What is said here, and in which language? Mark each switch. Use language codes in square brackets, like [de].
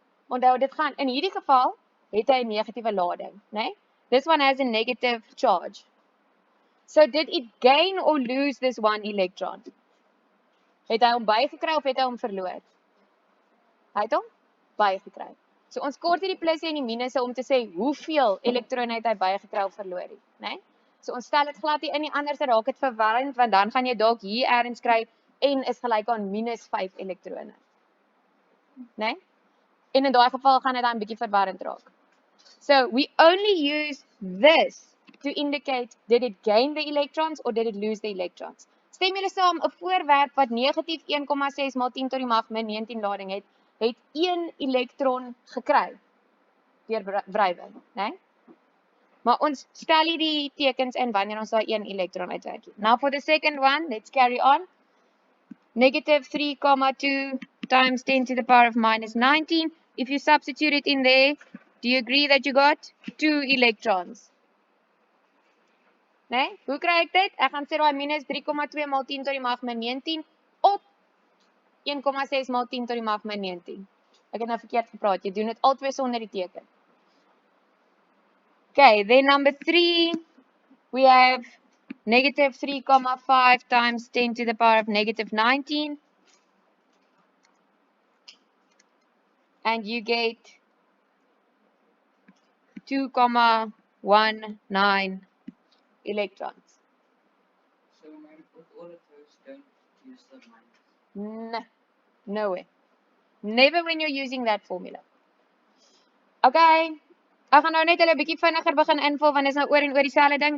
[af] Onthou dit gaan in hierdie geval het hy 'n negatiewe lading, né? Nee? [en] This one has a negative charge. So did it gain or lose this 1 electron? [af] Het hy hom bygekry of het hy hom verloor? Hy het hom bygekry. So ons kort hierdie plusse en die minusse om te sê hoeveel elektrone het hy bygekry of verloor het, né? Nee? So ons stel dit glad nie in nie, anders raak dit verwarrend want dan gaan jy dalk hier ergens kry n is gelyk aan minus 5 elektrone. Né? Nee? En in daai geval gaan dit dan 'n bietjie verwarrend raak. [en] So we only use this to indicate did it gain the electrons or did it lose the electrons. [af] Stem julle saam, 'n voorwerp wat negatief 1,6 maal 10 tot die mag min 19 lading het 1 elektron gekry deur wrywing, né? Nee? Maar ons stel hierdie tekens in wanneer ons daai 1 elektron uitwerk. [en] Now for the second one, let's carry on. Negative 3,2 times 10 to the power of minus 19. If you substitute it in there, do you agree that you got 2 electrons? [af] Nee? Hoe kry ek dit? Ek gaan sê daai minus 3,2 maal 10 tot die mag min 19 op 1,6 maal 10 tot die mag min 19. Ek het nou verkeerd gepraat. Jy doen dit albei sonder die teken. [en] Okay, then number 3, we have negative 3,5 times 10 to the power of negative 19. And you get 2,19 electrons. So with all of those, don't use the minus. No, no way. Never when you're using that formula. [af] Okay, ek gaan nou net 'n bietjie vinniger begin invul want dit is nou oor en oor dieselfde ding.